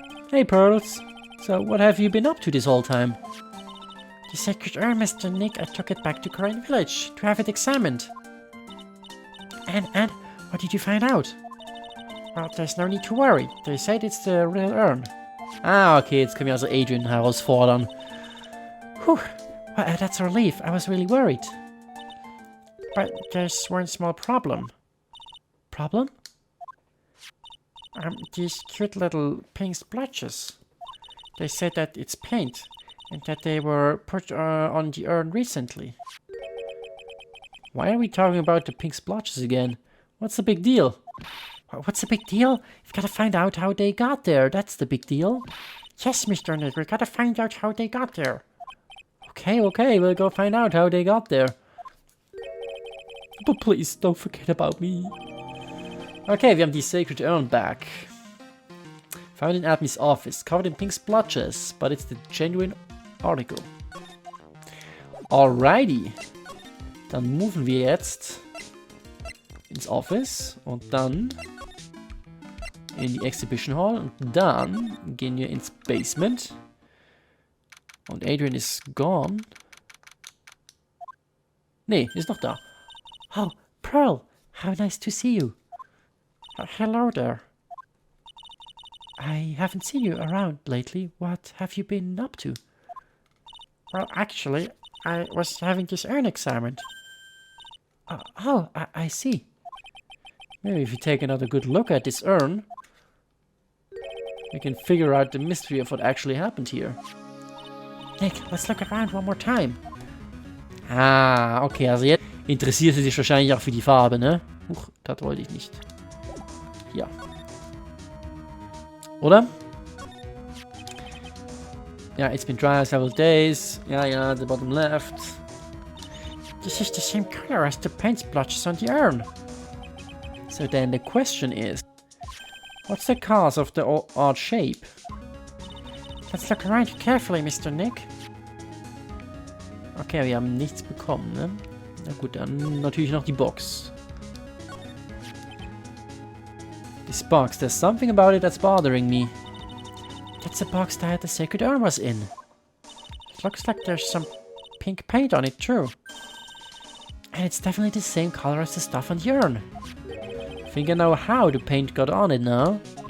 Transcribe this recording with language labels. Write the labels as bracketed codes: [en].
[en] Hey, Pearls. So, what have you been up to this whole time? The Sacred Urn, Mr. Nick. I took it back to Crane Village to have it examined. And what did you find out? Well, there's no need to worry. They said it's the real urn. [de] Ah, okay, jetzt können wir also Adrian herausfordern. [en] Whew. Well, that's a relief. I was really worried. But there's one small problem. Problem? These cute little pink splotches. They said that it's paint, and that they were put on the urn recently. Why are we talking about the pink splotches again? What's the big deal? What's the big deal? We've got to find out how they got there. That's the big deal. Yes, Mr. Nick, we've got to find out how they got there. Okay, we'll go find out how they got there. But please, don't forget about me. [de] Okay, wir haben die Sacred Urn back. [en] Found in Admin's office, covered in pink splotches, but it's the genuine article. Alrighty. [de] Dann moven wir jetzt ins Office und dann in die Exhibition Hall und dann gehen wir ins Basement. Und Adrian ist gone. Nee, ist noch da. [en] Oh, Pearl, how nice to see you. Hello there. I haven't seen you around lately. What have you been up to? Well, actually, I was having this urn examined. I see. Maybe if you take another good look at this urn, we can figure out the mystery of what actually happened here. Nick, let's look around one more time. [de] Ah, okay, also jetzt interessiert sie sich wahrscheinlich auch für die Farbe, ne? Huch, das wollte ich nicht. Ja. Oder? [en] Ja, it's been dry several days. Ja, the bottom left. This is the same color as the paint splotches on the urn. So then the question is, what's the cause of the odd shape? Let's look around carefully, Mr. Nick. [de] Okay, wir haben nichts bekommen, ne? Na gut, dann natürlich noch die Box. [en] This box, there's something about it that's bothering me. That's the box that the Sacred Urn was in. It looks like there's some pink paint on it too. And it's definitely the same color as the stuff on the urn. I think I know how the paint got on it now.